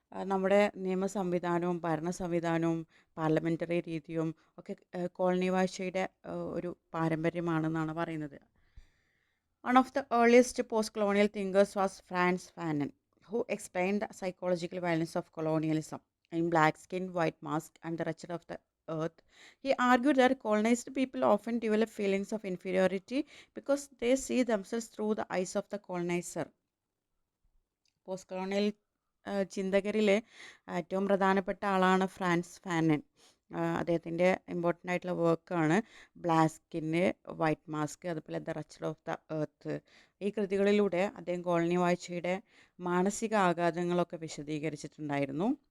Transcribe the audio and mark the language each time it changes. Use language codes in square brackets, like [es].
[ml] നമ്മുടെ നിയമ സംവിധാനവും ഭരണ സംവിധാനവും പാർലമെൻ്ററി രീതിയും ഒക്കെ കോളനി വാഴ്ചയുടെ ഒരു പാരമ്പര്യമാണെന്നാണ് പറയുന്നത്. [en] One of the earliest post-colonial thinkers was Frantz Fanon, who explained the psychological violence of colonialism in Black Skin, White Mask and The Wretched of the Earth. He argued that colonized people often develop feelings of inferiority because they see themselves through the eyes of the colonizer. [ml] Post colonial ചിന്തകരിലെ ഏറ്റവും പ്രധാനപ്പെട്ട ആളാണ് France Fanon. അദ്ദേഹത്തിൻ്റെ important ആയിട്ടുള്ള വർക്കാണ് black skin, white mask, അതുപോലെ the wretched of the earth. ഈ കൃതികളിലൂടെ അദ്ദേഹം colony വാഴ്ചയുടെ മാനസിക ആഘാതങ്ങളൊക്കെ വിശദീകരിച്ചിട്ടുണ്ടായിരുന്നു.